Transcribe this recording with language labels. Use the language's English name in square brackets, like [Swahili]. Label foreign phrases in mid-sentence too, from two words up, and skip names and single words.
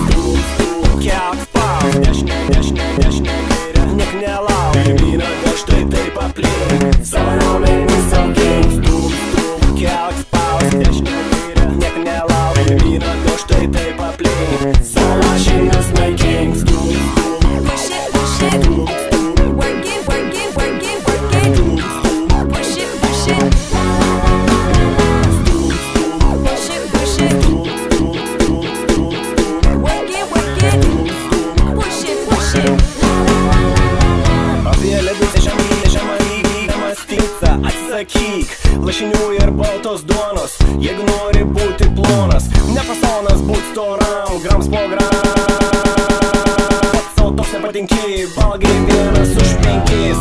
[Lithuanian] Kelk spaus, dešinė kairė, niek nelauk. Pirmyn atgal, štai taip aplink. Savo raumenį saugink. Kelk spaus, dešinė kairė, niek nelauk. Pirmyn atgal, štai taip aplink. Savo lašinius naikink. [English] Push it, push it. Work it, work it, work it, work it. Push it, push it. Push it, push it. Work it, work it. Push it, push it. [Lithuanian] Apie ledus žemai mąstyca, atsisakyk lašinių ir baltos duonos. Jeigu nori būti plonas, ne fasonas būt storam, grams po gram. Pats sau toks nepatinki, valgai vienas už 5.